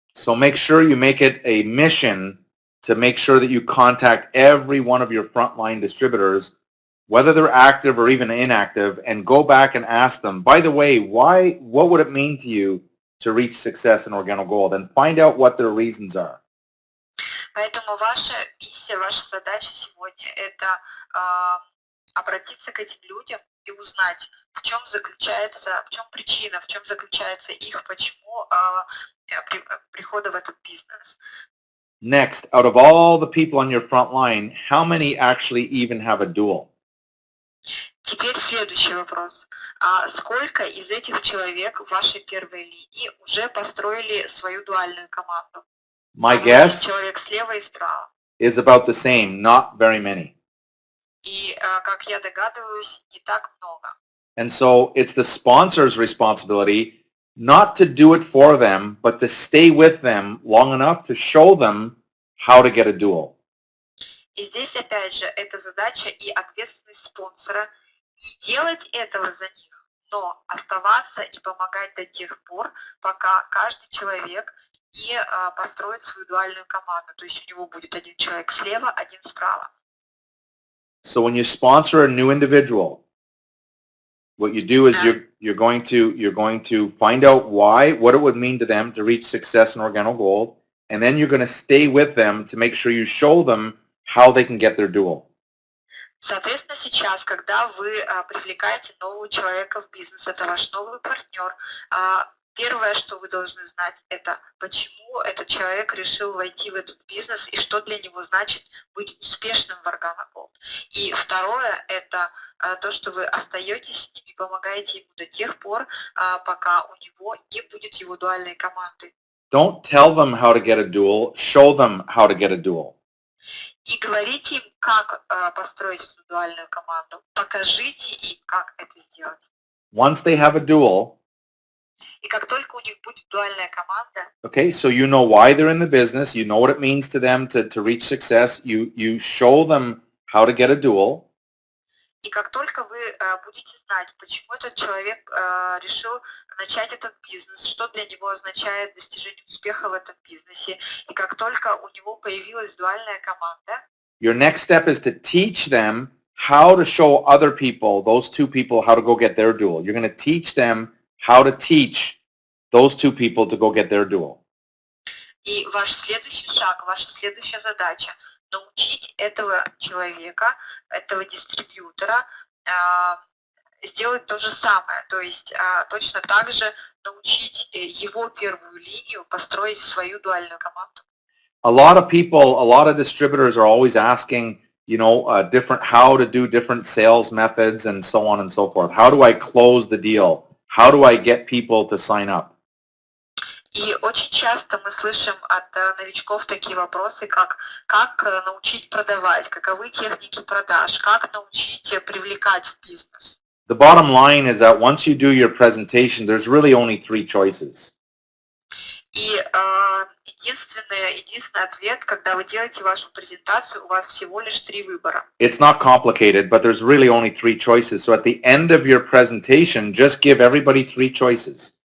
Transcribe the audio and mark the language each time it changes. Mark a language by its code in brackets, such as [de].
[en] So make sure you make it a mission to make sure that you contact every one of your frontline distributors, whether they're active or even inactive, and go back and ask them, by the way, what would it mean to you to reach success in Organo Gold, and find out what their reasons are. [ru] Поэтому ваша миссия, ваша задача сегодня – это обратиться к этим людям и узнать, в чем причина, в чем заключается их, почему прихода в этот бизнес. [en] Next, out of all the people on your front line, how many actually even have a dual? [ru] Теперь следующий вопрос. Сколько из этих человек в вашей первой линии уже построили свою дуальную команду? [en] My guess [ru] Человек слева и справа. [en] is about the same, not very many. [ru] И, как я догадываюсь, не так много. [en] And so it's the sponsor's responsibility not to do it for them, but to stay with them long enough to show them how to get a dual. [ru] И здесь, опять же, это задача и ответственность спонсора не делать этого за них, но оставаться и помогать до тех пор, пока каждый человек не построит свою дуальную команду. То есть у него будет один человек слева, один справа. [en] So when you sponsor a new individual, what you do is you're going to find out what it would mean to them to reach success in Organo Gold, and then you're going to stay with them to make sure you show them how they can get their dual. [ru] Соответственно, сейчас, когда вы привлекаете нового человека в бизнес, это ваш новый партнер, первое, что вы должны знать, это почему этот человек решил войти в этот бизнес и что для него значит быть успешным в Organo Gold. И второе, это то, что вы остаетесь с ним и помогаете ему до тех пор, пока у него не будет его дуальной команды. [en] Don't tell them how to get a dual, show them how to get a dual. [ru] И говорите им, как построить эту дуальную команду. Покажите им, как это сделать. [en] Once they have a dual, [ru] и как только у них будет дуальная команда, [en] okay, so you know why they're in the business, you know what it means to them to reach success, you show them how to get a dual. [ru] И как только вы будете знать, почему этот человек решил начать этот бизнес, что для него означает достижение успеха в этом бизнесе, и как только у него появилась дуальная команда, [en] your next step is to teach them how to show other people, those two people, how to go get their dual. You're going to teach them how to teach those two people to go get their dual. [ru] И ваш следующий шаг, ваша следующая задача – научить этого человека, этого дистрибьютора сделать то же самое, то есть точно так же научить его первую линию построить свою дуальную команду. [en] A lot of people, a lot of distributors are always asking, you know, how to do different sales methods and so on and so forth. How do I close the deal? How do I get people to sign up? [ru] И очень часто мы слышим от новичков такие вопросы, как научить продавать, каковы техники продаж, как научить привлекать в бизнес. [en] The bottom line is that once you do your presentation, there's really only three choices. [ru] И единственный ответ, когда вы делаете вашу презентацию, у вас всего лишь 3 выбора. [en] It's not complicated, but there's really only 3 choices. So at the end of your presentation, just give everybody 3 choices.